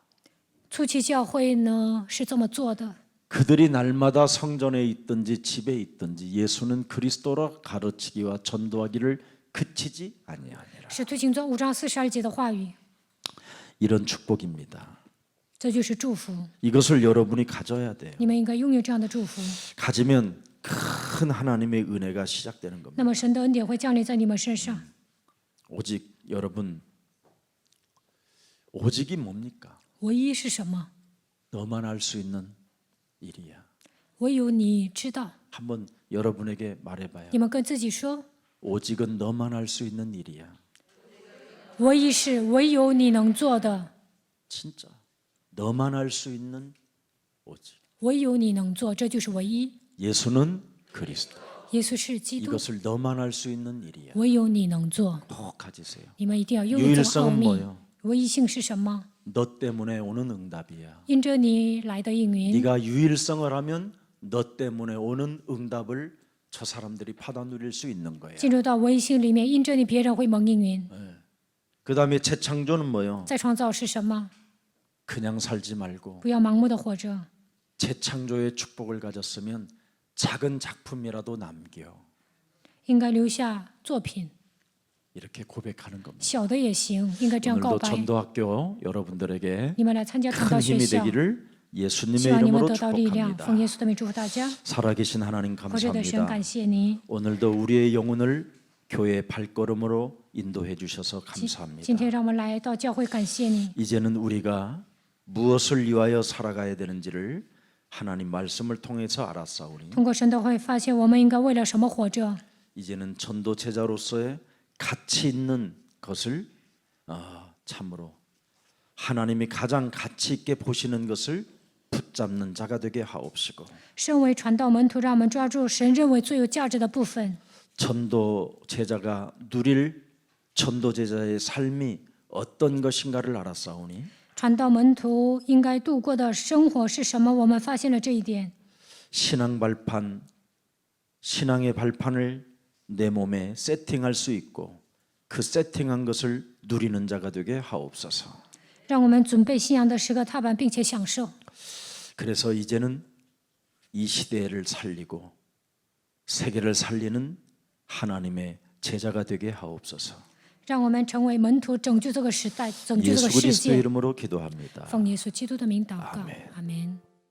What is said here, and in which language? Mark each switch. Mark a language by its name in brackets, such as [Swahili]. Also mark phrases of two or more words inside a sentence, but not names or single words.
[Chinese] 初期教会呢是这么做的。 [Korean] 그들이 날마다 성전에 있든지 집에 있든지 예수는 그리스도라 가르치기와 전도하기를 그치지 아니하니라. [Chinese] 使徒行传5章42节的话语， [Korean] 이런 축복입니다. [Chinese] 这就是祝福。 [Korean] 이것을 여러분이 가져야 돼요. [Chinese] 你们应该拥有这样的祝福， [Korean] 가지면 큰 하나님의 은혜가 시작되는 겁니다. [Chinese] 那么神的恩典会降临在你们身上。 [Korean] 오직 여러분, 오직이 뭡니까? [Chinese] 唯一是什么？ [Korean] 너만 알 수 있는 일이야. [Chinese] 唯有你知道。 [Korean] 한번 여러분에게 말해봐요. [Chinese] 你们跟自己说， [Korean] 오직은 너만 알 수 있는 일이야. [Chinese] 唯一是唯有你能做的， [Korean] 진짜 너만 알 수 있는 오직. [Chinese] 唯有你能做，这就是唯一。 [Korean] 예수는 그리스도. [Chinese] 耶稣是基督， [Korean] 이것을 너만 알 수 있는 일이야. [Chinese] 唯有你能做。 [Korean] 꼭 가지세요. [Chinese] 你们一定要拥有这个奥 [Korean] 유일성은 [Chinese] 秘。 [Korean] 뭐예요? [Chinese] 唯一性是什么？ [Korean] 너 때문에 오는 응답이야. [Chinese] 因着你来的应允， [Korean] 네가 유일성을 하면 너 때문에 오는 응답을 저 사람들이 받아 누릴 수 있는 거야. [Chinese] 进入到唯一性里面，因着你，别人会蒙应允。 [Korean] 그다음에 재창조는 뭐요? [Chinese] 再创造是什么？ [Korean] 그냥 살지 말고 [Chinese] 不要盲目的活着， [Korean] 재창조의 축복을 가졌으면 작은 작품이라도 남겨. [Chinese] 应该留下作品， [Korean] 이렇게 고백하는 겁니다. [Chinese] 小的也行，应该这样告 [Korean] 오늘도 [Chinese] 白。 [Korean] 전도학교 여러분들에게 [Chinese] 你们来参加传道 [Korean] 큰 [Chinese] 学 [Korean] 힘이 [Chinese] 校， [Korean] 되기를 예수님의 [Chinese] 希望你们 [Korean] 이름으로 [Chinese] 得到力量。 [Korean] 축복합니다. [Chinese] 奉耶稣的名祝福大家。 [Korean] 살아계신 하나님 [Chinese] 活着的神， [Korean] 감사합니다. [Chinese] 感谢你。 [Korean] 오늘도 우리의 영혼을 교회의 발걸음으로 인도해 주셔서 [Chinese] 今 [Korean] 감사합니다. [Chinese] 天让我们来到教会，感谢你。 [Korean] 이제는 우리가 무엇을 위하여 살아가야 되는지를 하나님 말씀을 통해서 알았사오니 [Chinese] 通过神的会，发现我们应该为了什么活着。 [Korean] 이제는 전도 제자로서의 가치 있는 것을 참으로 하나님이 가장 가치 있게 보시는 것을 붙잡는 자가 되게 하옵시고 [Chinese] 身为传道门徒，让我们抓住神认为最有价值的部分。 [Korean] 전도 제자가 누릴 전도 제자의 삶이 어떤 것인가를 알았사오니 [Chinese] 传道门徒应该度过的生活是什么？我们发现了这一点。 [Korean] 신앙 발판, 신앙의 발판을 내 몸에 세팅할 수 있고 그 세팅한 것을 누리는 자가 되게 하옵소서. [Chinese] 让我们准备信仰的十个踏板，并且享受。 [Korean] 그래서 이제는 이 시대를 살리고 세계를 살리는 하나님의 제자가 되게 하옵소서. [Chinese] 让我们成为门徒，拯救这个时代，拯救这 [Korean] 예수 [Chinese] 个世 [Korean] 그리스도의 [Chinese] 界。 [Korean] 이름으로 기도합니다. [Chinese] 奉耶稣基督的名祷告， [Korean] 아멘 [Chinese] 阿门。